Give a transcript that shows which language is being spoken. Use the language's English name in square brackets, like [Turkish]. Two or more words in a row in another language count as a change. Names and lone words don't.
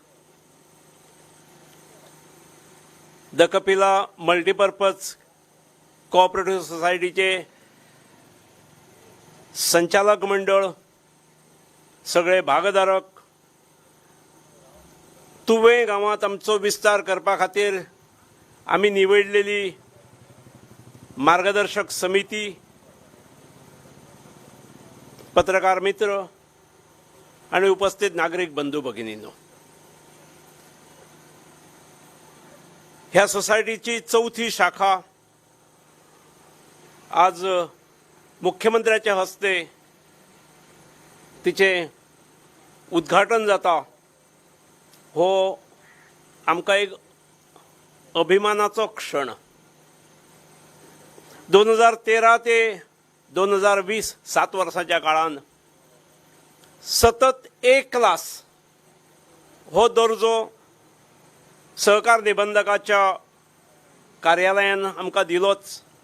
[Konkani] द कपिला मल्टीपर्पज कोऑपरेटिव्ह सोसायटीचे संचालक मंडळ, सगळे भागधारक, तुवें गांवांत आमचो विस्तार करपा खातीर आमी निवडलेली मार्गदर्शक समिती, पत्रकार मित्र आणि उपस्थित नागरिक बंधू भगिनींनो, ह्या सोसायटीची 4थी शाखा आज मुख्यमंत्र्याच्या हस्ते तिचे उद्घाटन जाता हो आमकां एक अभिमानाचो क्षण. 2013 ते 2020 7 वर्साच्या काळान सतत A क्लास हो दर्जो सहकार निबंधकाच्या कार्यालयान आमकां दिलोच.